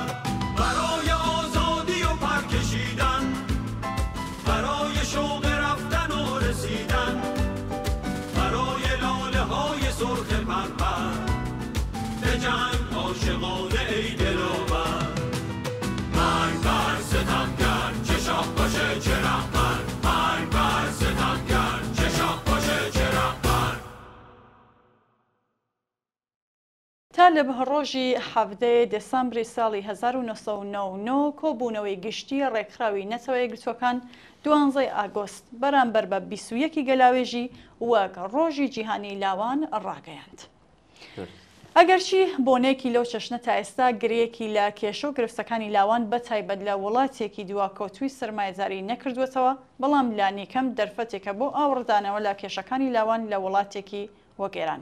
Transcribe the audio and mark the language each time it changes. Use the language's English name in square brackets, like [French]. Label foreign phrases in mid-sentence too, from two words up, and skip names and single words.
[Persian] برای آزادی و پرکشیدن، برای شوق رفتن و رسیدن، برای لاله های سرخ پرپر، به جنگ عاشقانه ای دلاور. مرگ بر ستمگر، چه شاه باشه چه رهبر، مرگ بر ستمگر، چه شاه باشه چه رهبر. [Central Kurdish] تا لە بەهەڕۆژی 17 دەسەمبری ساڵی 1999 کۆبوونەوەی گشتی ڕێکخراوی نەتەوە یەکگرتووەکان 12 ئاگۆست بەرامبەر بە 21 گەلاوێژی وەک ڕۆژی جیهانی لاوان ڕاگەیاند. ئەگەرچی بۆنێکی لەو چەشنە تا ئێستا گرەیەکی لە کێشە و گرفتەکانی لاوان بەتایبەت لە وڵاتێکی دواکەوتووی سەرمایەداری نەکردوێتەوە، بەڵام لانیکەم دەرفەتێکە بۆ ئاوڕدانەوە لە کێشەکانی لاوان لە وڵاتێکی وەک ئێران.